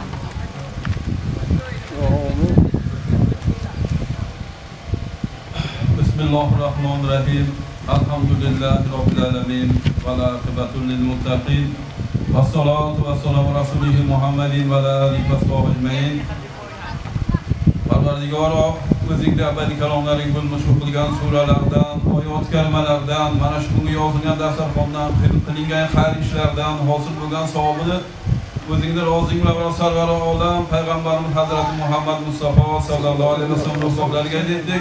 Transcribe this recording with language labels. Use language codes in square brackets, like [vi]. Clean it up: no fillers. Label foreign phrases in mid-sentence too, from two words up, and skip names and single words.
[ar] بسم الله الرحمن الرحيم. الحمد لله رب العالمين والعاقبة للمتقين والصلاة والسلام على رسوله محمد وعلى آله وصحبه أجمعين. [uz] Parvardigoro, o'zingda abadiy kalomlaring bo'lmish o'qilgan suralardan, oyat kalimalardan, mana shu kungi yozilgan dasturxondan, qilingan xayr ishlardan hosil bo'lgan savobini o'zingda roziing bilan sarvari olam payg'ambarimiz Hazrati Muhammad Mustafa [ar] صلى الله عليه وسلم [uz] ruhlarga aytdik.